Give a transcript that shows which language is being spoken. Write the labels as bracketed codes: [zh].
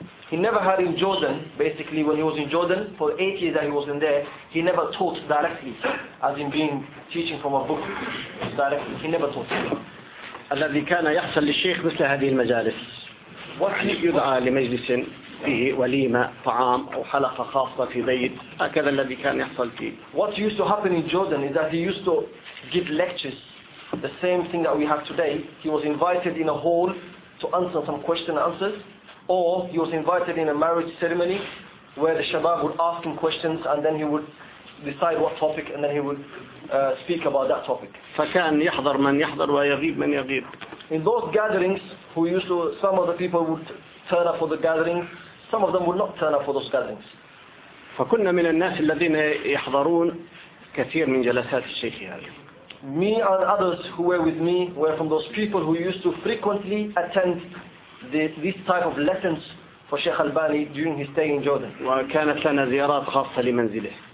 [en] He never had in Jordan, basically when he was in Jordan for 8 years that he was in there, he never taught directly, as in being teaching from a book directly. He never taught. [ar] الذي كان يحصل للشيخ مثل هذه المجالس. يدعى لمجلس فيه وليمة طعام أو حلقة خاصة في بيت هكذا الذي كان يحصل فيه. [en] What used to happen in Jordan is that he used to give lectures, the same thing that we have today. He was invited in a hall to answer some question and answers, or he was invited in a marriage ceremony where the shabab would ask him questions and then he would decide what topic and then he would speak about that topic. [ar] فكان يحضر من يحضر ويغيب من يغيب. [en] In those gatherings, who used to some of the people would turn up for the gathering, some of them would not turn up for those gatherings. [ar] فكنا من الناس الذين يحضرون كثير من جلسات الشيخ هذه. [en] Me and others who were with me were from those people who used to frequently attend this type of lessons for Sheikh Albani during his stay in Jordan. [ar] وكانت لنا زيارات خاصة لمنزله.